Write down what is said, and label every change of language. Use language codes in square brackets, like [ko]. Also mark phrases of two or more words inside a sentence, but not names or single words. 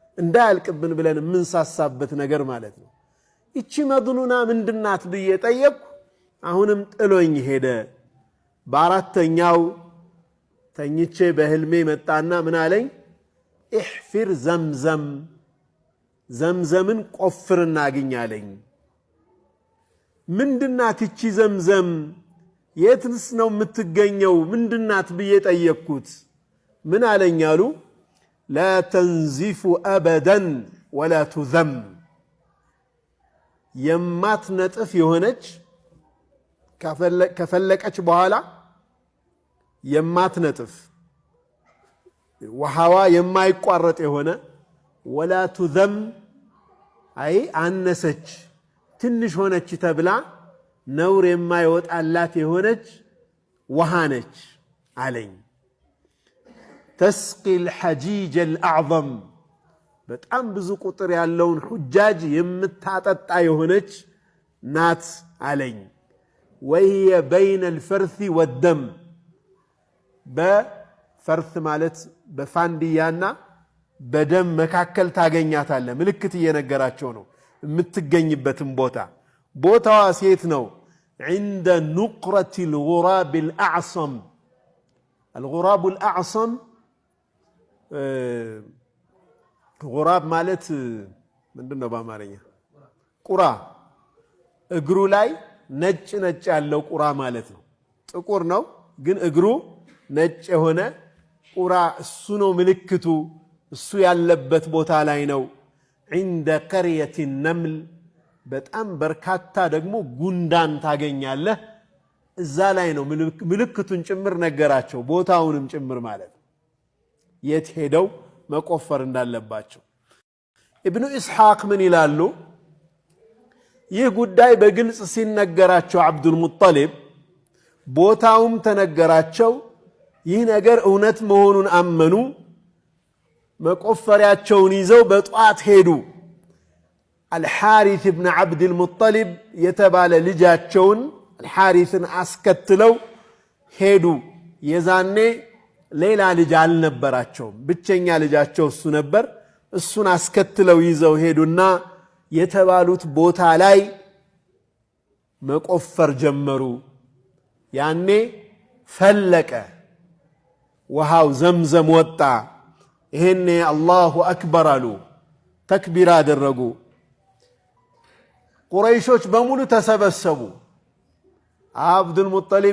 [am] እንዳያልቅብን ብለን የምንሳሳበት ነገር ማለት ነው። እቺ መظኑና ምንድናት ብዬ ጠየቅኩ። አሁንም ጥሎኝ ሄደ በአራተኛው ተኝቼ በህልሜ መጣና ምን አለኝ احفر ዘምዘም ዘምዘምን ቆፍርና አግኛለኝ ምንድናት እቺ ዘምዘም የትስ ነው የምትገኘው ምንድናት ብዬ ጠየቅኩት ምን አለኝ አሉ [ar] لا تنزف ابدا ولا تذم [am] የማትነጥፍ የሆነች ከፈለቀች በኋላ የማትነጥፍ ወሃዋ የማይቋረጥ የሆነ [ar] ولا تذم [am] አይ አነሰች ትንሽ ሆነች ተብላ ነውር የማይወጣላት የሆነች ውሃ ነች አለኝ [ar] تسقي الحجيج الأعظم [am] በጣም ብዙ ቁጥር ያለውን ሁጃጅ የምታጠጣ የሆነች ናት አለኝ [ar] وهي بين الفرث والدم [am] በፈርስ ማለት በፋንዲያና በደም መካከል ታገኛታለ ምልክት እየነገራቸው ነው የምትገኝበትን ቦታዋ ሴት ነው [ar] عند نقرة الغراب الأعصم الغراب الأعصم غراب [am] ማለት ምንድነው በአማርኛ ቁራ እግሩ ላይ ነጭ ነጭ ያለው ቁራ ማለት ነው ጥቁር ነው ግን እግሩ ነጭ የሆነ ቁራ እሱ ነው ምልክቱ እሱ ያለበት ቦታ ላይ ነው [ar] عند قرية [am] النمل በጣም በርካታ ደግሞ ጉንዳን ታገኛለህ እዛ ላይ ነው ምልክቱን ጭምር ነገራቸው ቦታውንም ጭምር ማለት የት ሄደው መቆፈር እንዳለባቸው ኢብኑ ኢስሐቅ ምን ይላሉ ይህ ጉዳይ በግልጽ ሲነገራቸው አብዱል ሙጠሊብ ቦታውም ተነገራቸው ይህ ነገር እውነት መሆኑን አመኑ መቆፈሪያቸውን ይዘው በጧት ሄዱ الحارث ابن عبد المطلب يتبال ልጃቸውን الحارثን አስከትለው ሄዱ የዛኔ ሌላ ልጅ አልነበራቸውም ብቸኛ ልጃቸው እሱ ነበር እሱን አስከትለው ይዘው ሄዱና የተባሉት ቦታ ላይ መቆፈር ጀመሩ ያኔ ፈለቀ ውሃው ዘምዘም ወጣ ይሄኔ [ar] الله أكبر [am] አሉ ተክቢራ አደረጉ ቁረይሾች በሙሉ ተሰበሰቡ አብዱል ሙጠሊብ